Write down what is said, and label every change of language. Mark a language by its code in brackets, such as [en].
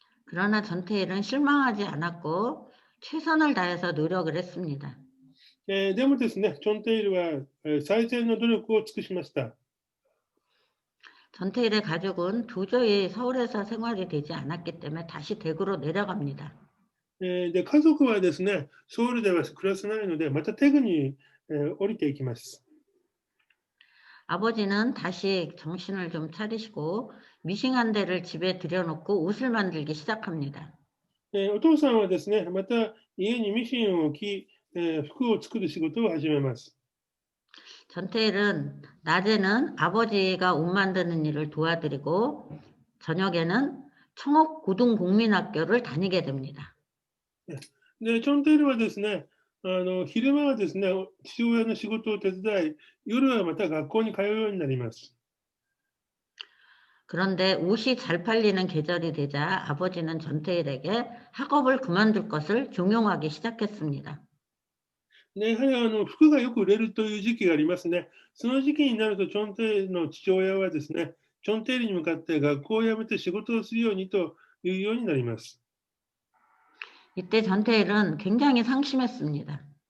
[ko] 그러나 전태일은 실망하지 않았고 최선을 다해서 노력을 했습니다. [ja] でもですね、チョンテイルは最善の努力を尽くしました。 [ko] 전태일의 가족은 도저히 서울에서 생활이 되지 않았기 때문에 다시 대구로 내려갑니다. [ja] で、家族はですね、ソウルでは暮らせないので、またテグに降りていきます。 [ko] 아버지는 다시 정신을 좀 차리시고 미싱한 데를 집에 들여놓고 옷을 만들기 시작합니다. [ja] お父さんはですね、また家にミシンを置き、服を作る仕事を始めます。 [ko] 전태일은 낮에는 아버지가 옷 만드는 일을 도와드리고 저녁에는 청옥고등국민학교를 다니게 됩니다. [ja] で、チョンテイルはですね、昼間はですね、父親の仕事を手伝い、夜はまた学校に通うようになります。 [ko] 그런데 옷이 잘 팔리는 계절이 되자 아버지는 전태일에게 학업을 그만둘 것을 종용하기 시작했습니다. [ja] やはり服がよく売れるという時期がありますね。その時期になると、チョンテイルの父親はですね、チョンテイルに向かって学校を辞めて仕事をするようにというようになります。 [ko] 이때 전태일은 굉장히 상심했습니다.